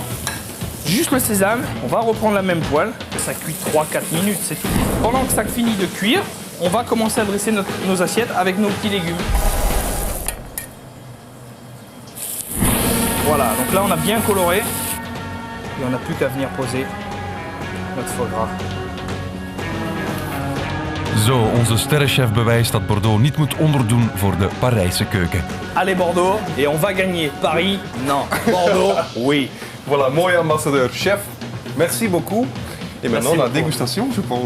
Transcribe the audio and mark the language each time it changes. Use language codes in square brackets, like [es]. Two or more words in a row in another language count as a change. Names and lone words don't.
[fr] Juste le sésame, on va reprendre la même poêle. Ça cuit 3-4 minutes, c'est tout. Pendant que ça finit de cuire, on va commencer à dresser nos assiettes avec nos petits légumes. Voilà, donc là on a bien coloré. Et on n'a plus qu'à venir poser notre foie gras. [nl] Zo, onze sterrenchef bewijst dat Bordeaux niet moet onderdoen voor de Parijse keuken. [fr] Allez Bordeaux, et on va gagner. Paris, non. Bordeaux, oui. [nl] Voilà, mooi ambassadeur. [fr] Chef, merci beaucoup. Et maintenant, la beaucoup. dégustation, je pense.